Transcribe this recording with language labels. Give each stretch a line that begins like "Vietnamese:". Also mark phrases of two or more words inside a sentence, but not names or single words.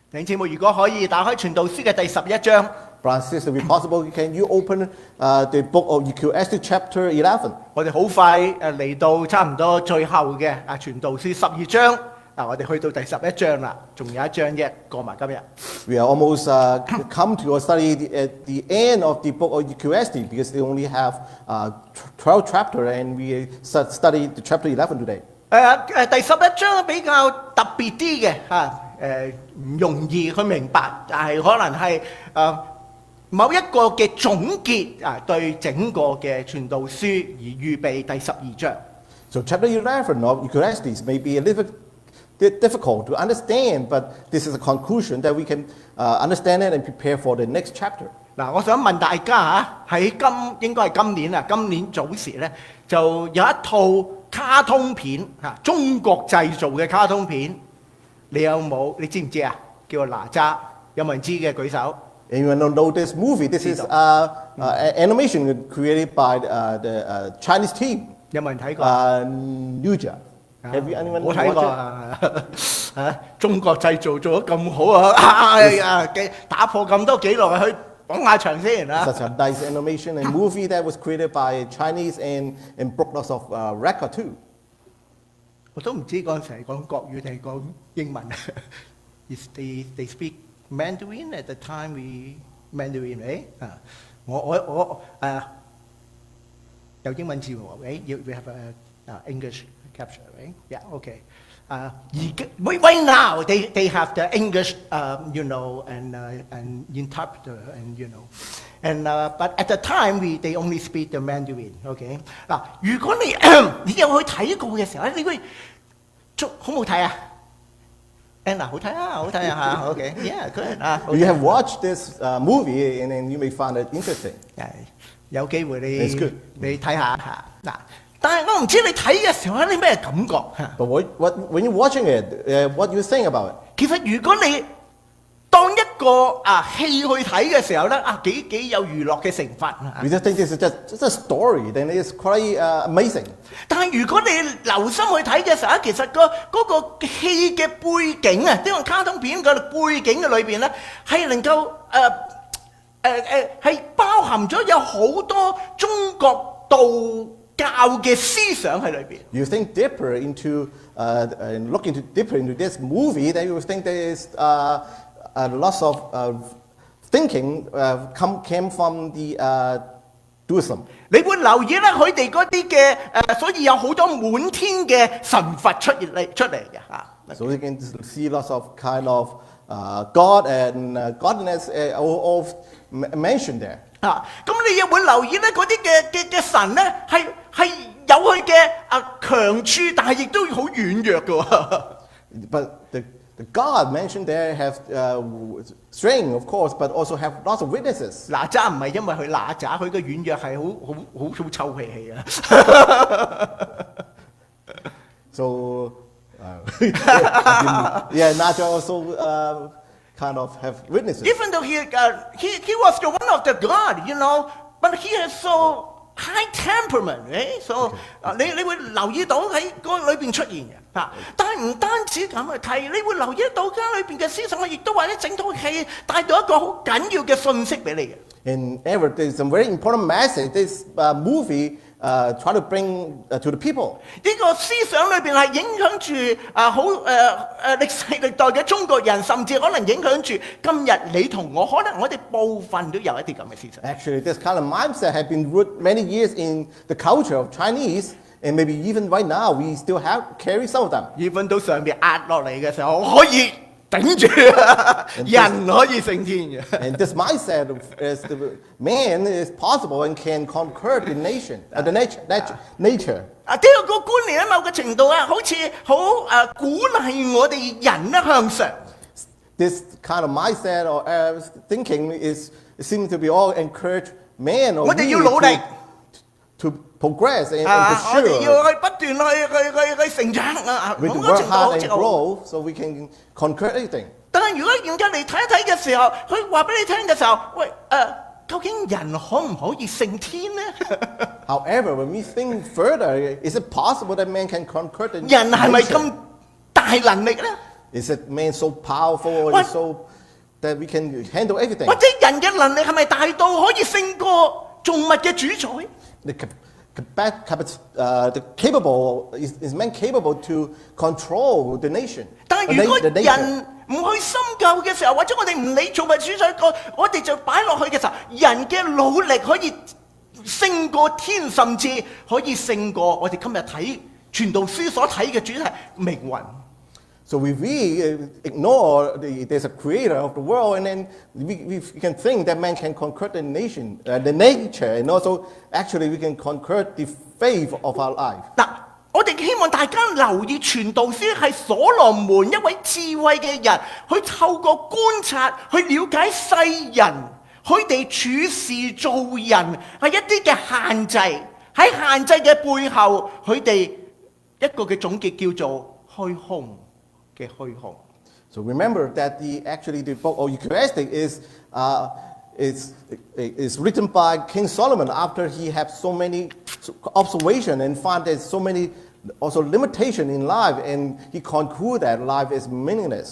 Cantonese: 弟兄姊妹，如果可以打開傳道書嘅第11章。
English: Brothers and sisters, if possible, can you open the book of Ecclesiastes chapter 11?
Cantonese: 我哋好快嚟到差唔多最後嘅傳道書12章。我哋去到第11章啦，仲有一章啫，過埋今日。
English: We are almost come to study at the end of the book of Ecclesiastes because they only have 12 chapters and we study the chapter 11 today.
Cantonese: 第11章比較特別啲嘅唔容易去明白，但係可能係某一個嘅總結對整個嘅傳道書而預備第12章。
English: So chapter 11 of Ecclesiastes may be a little bit difficult to understand, but this is a conclusion that we can understand it and prepare for the next chapter.
Cantonese: 嗱，我想問大家喺應該係今年早時咧，就有一套卡通片中國製造嘅卡通片，你知唔知啊？叫做哪吒，有冇人知嘅舉手
English: ？Anyone know this movie? This is animation created by the Chinese team.
Cantonese: 有冇人睇過
English: ？Have you anyone
Cantonese: 我睇過中國製造做得咁好啊！打破咁多紀錄去捧下場先啊
English: ！Such a nice animation and movie that was created by Chinese and broke lots of record too.
Cantonese: 我都唔知嗰陣時係講國語定係講英文。
English: They speak Mandarin at the time we Mandarin
Cantonese: 我有英文字幕
English: we have English capture yeah okay right now they have the English and interpreter and but at the time they only speak the Mandarin okay
Cantonese: 嗱，如果你有去睇過嘅時候你會好唔好睇啊？
English: Anna
Cantonese: 好睇啊
English: ，OK yeah good You have watched this movie and then you may find it interesting.
Cantonese: 有機會你睇下嗱，但係我唔知你睇嘅時候有啲咩感覺。
English: But when you're watching it, what you think about it?
Cantonese: 其實如果你當一個戲去睇嘅時候咧，幾有娛樂嘅成分。
English: We just think this is just a story, then it's quite amazing.
Cantonese: 但係如果你留心去睇嘅時候，其實嗰個戲嘅背景呢個卡通片嘅背景嘅裏邊咧，係能夠係包含咗有好多中國道教嘅思想喺裏邊。
English: You think deeper into and look deeper into this movie, then you will think there is lots of thinking came from the Buddhism.
Cantonese: 你會留意咧，佢哋嗰啲嘅所以有好多滿天嘅神佛出嚟嘅。
English: So you can see lots of kind of God and godliness all mentioned there.
Cantonese: 咁你又會留意咧，嗰啲嘅神咧係有佢嘅強處，但係亦都好軟弱嘅。
English: But the God mentioned there have strength, of course, but also have lots of witnesses.
Cantonese: 哪吒唔係因為佢哪吒，佢嘅軟弱係好臭脾氣啊。
English: So yeah, Naja also kind of have witnesses. Even though he was the one of the God, but he has so high temperament, right?
Cantonese: So 你會留意到喺嗰裏邊出現嘅。但係唔單止咁去睇，你會留意到家裏邊嘅思想，亦都或者整套戲帶到一個好緊要嘅信息俾你嘅。
English: And there's some very important message this movie try to bring to the people.
Cantonese: 呢個思想裏邊係影響住好歷世歷代嘅中國人，甚至可能影響住今日你同我，可能我哋部分都有一啲咁嘅思想。
English: Actually, this kind of mindset has been rooted many years in the culture of Chinese, and maybe even right now we still carry some of them.
Cantonese: even 到上邊壓落嚟嘅時候，可以頂住人可以勝天嘅。
English: And this mindset is the man is possible and can conquer the nation, the nature.
Cantonese: 呢個觀念喺某個程度好似好鼓勵我哋人向上。
English: This kind of mindset or thinking seems to be all encourage man or
Cantonese: 我哋要努力
English: to progress and
Cantonese: 我哋
English: pursue.
Cantonese: 要去不斷去成長
English: We have to work hard and grow so we can conquer anything.
Cantonese: 但係如果嚴格嚟睇一睇嘅時候，佢話俾你聽嘅時候，喂究竟人可唔可以勝天呢？
English: However, when we think further, is it possible that man can conquer the
Cantonese: 人係咪
English: nation?
Cantonese: 咁大能力呢？
English: Is that man so powerful or so that we can handle everything?
Cantonese: 或者人嘅能力係咪大到可以勝過造物嘅主宰？
English: Is man capable to control the nation?
Cantonese: 但係如果人唔去深究嘅時候，或者我哋唔理造物主宰個，我哋就擺落去嘅時候，人嘅努力可以勝過天，甚至可以勝過我哋今日睇傳道書所睇嘅主題命運。
English: So if we ignore there's a creator of the world, and then we can think that man can conquer the nation, the nature, and also actually we can conquer the faith of our life.
Cantonese: 嗱，我哋希望大家留意傳道書係所羅門一位智慧嘅人，去透過觀察去了解世人，佢哋處事做人係一啲嘅限制，喺限制嘅背後，佢哋一個嘅總結叫做虛空。
English: So remember that the book of Ecclesiastes is written by King Solomon after he had so many observations and found there's so many also limitation in life, and he concluded that life is meaningless.